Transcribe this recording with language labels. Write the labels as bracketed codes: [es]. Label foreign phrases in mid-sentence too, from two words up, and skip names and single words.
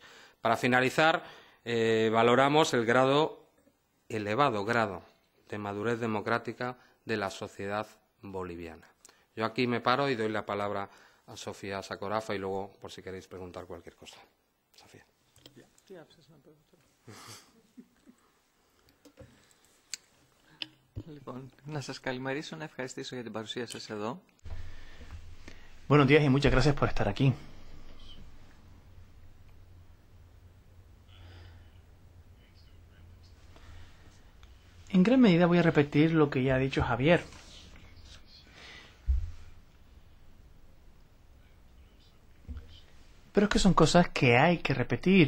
[es] Para finalizar, valoramos el elevado grado de madurez democrática de la sociedad boliviana. Yo aquí me paro y doy la palabra a Sofía Sakorafa y luego, por si queréis preguntar cualquier cosa. Sofía. [el] Λοιπόν, να σας καλημερίσω, να ευχαριστήσω για την παρουσία σας εδώ. [es] Buenos días y muchas gracias por estar aquí. En gran medida voy a repetir lo que ya ha dicho Javier. Pero es que son cosas que hay que repetir.